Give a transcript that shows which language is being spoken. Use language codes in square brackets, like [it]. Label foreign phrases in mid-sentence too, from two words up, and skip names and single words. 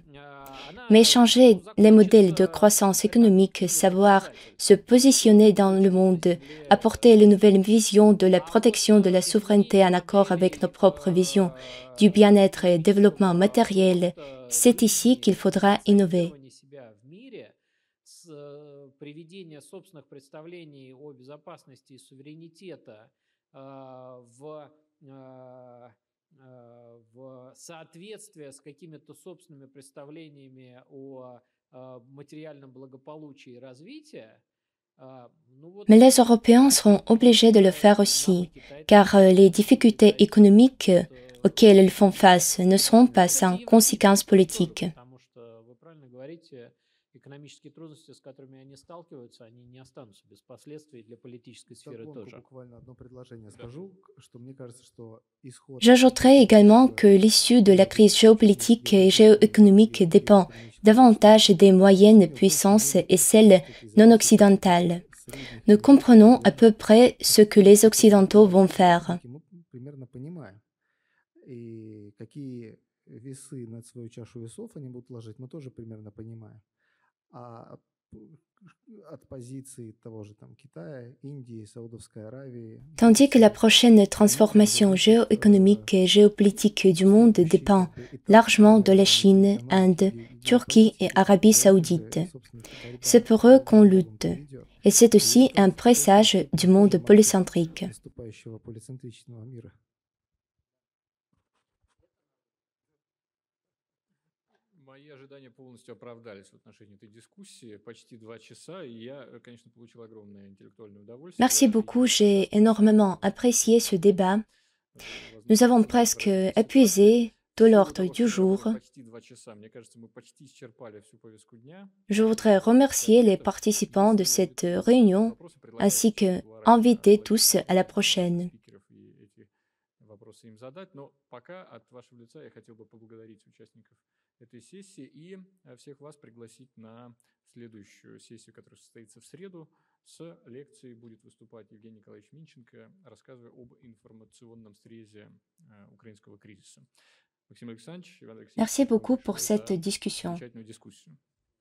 [fr] Mais changer les modèles de croissance économique, savoir se positionner dans le monde, apporter une nouvelle vision de la protection de la souveraineté en accord avec nos propres visions du bien-être et développement matériel, c'est ici qu'il faudra innover. [ru] Приведение собственных представлений о безопасности и суверенитета в соответствие с какими-то собственными представлениями о материальном благополучии и развитии. [fr] Mais les Européens seront obligés de le faire aussi, car les difficultés économiques auxquelles ils font face ne seront pas sans conséquences politiques. [ru] экономические трудности, с которыми они сталкиваются, они не останутся без последствий для политической сферы тоже. Буквально одно предложение скажу, что мне кажется, что исход... [fr] J'ajouterai également que l'issue de la crise géopolitique et géoéconomique dépend davantage des moyennes puissances et celles non occidentales. Nous comprenons à peu près ce que les Occidentaux vont faire. [ru] Мы примерно понимаем. И какие весы над свою чашу весов они будут ложить, мы тоже примерно понимаем. А от позиции того же там Китая, Индии, Саудовской Аравии... [fr] Tandis que la prochaine transformation géoéconomique et géopolitique du monde dépend largement de la Chine, Inde, Turquie et Arabie saoudite. C'est pour eux qu'on lutte. Et c'est aussi un présage du monde polycentrique. [ru] Наступающего полицентричного мира. Мои ожидания полностью оправдались в отношении этой дискуссии. Почти 2 часа, и я, конечно, получил огромное интеллектуальное удовольствие. [fr] Merci beaucoup, j'ai énormément apprécié ce débat. Nous avons presque épuisé tout l'ordre du jour. [ru] Почти 2 часа. Мне кажется, мы почти исчерпали всю повестку дня. [fr] Je voudrais remercier les participants de cette réunion ainsi que inviter tous à la prochaine. [ru] Спикеров и эти вопросы им задать. Но пока от вашего лица я хотел бы поблагодарить участников этой сессии и всех вас пригласить на следующую сессию, которая состоится в среду. С лекцией будет выступать Евгений Николаевич Минченко, рассказывая об информационном срезе украинского кризиса. Максим Александрович, Иван Алексеевич, [fr] Merci beaucoup pour [ru] большое [fr] cette [ru] за [fr] discussion. [ru] замечательную дискуссию.